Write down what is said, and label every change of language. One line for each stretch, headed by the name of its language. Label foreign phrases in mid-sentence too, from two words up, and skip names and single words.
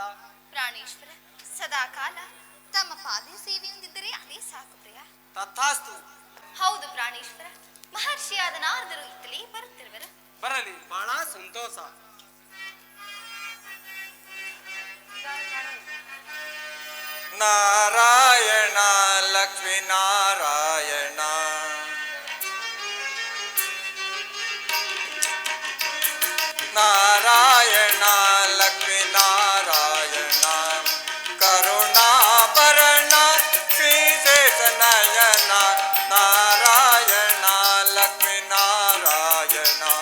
Kannada: ಪ್ರಾಣೇಶ್ವರ ಸದಾ ಕಾಲ ತಮ್ಮ ಪಾದ ಸೇವೆಯೊಂದಿದ್ದರೆ ಅದೇ ಸಾಕು ಪ್ರಿಯ. ತಥಾಸ್ತು. ಹೌದು ಪ್ರಾಣೇಶ್ವರ, ಮಹರ್ಷಿಯಾದ ನಾರದರು ಇತ್ತಲೇ ಬರುತ್ತಿರುವರು. ಬರಲಿ, ಬಹಳ ಸಂತೋಷ. ನಾರಾಯಣ ಲಕ್ಷ್ಮೀ ನಾರಾಯಣ, ನಾರಾಯಣ ಲಕ್ಷ್ಮೀ ನಾರಾಯಣ, ಕರುಣಾಭರಣ ಶ್ರೀಶೇಷನಯನ, ನಾರಾಯಣ ಲಕ್ಷ್ಮೀ ನಾರಾಯಣ.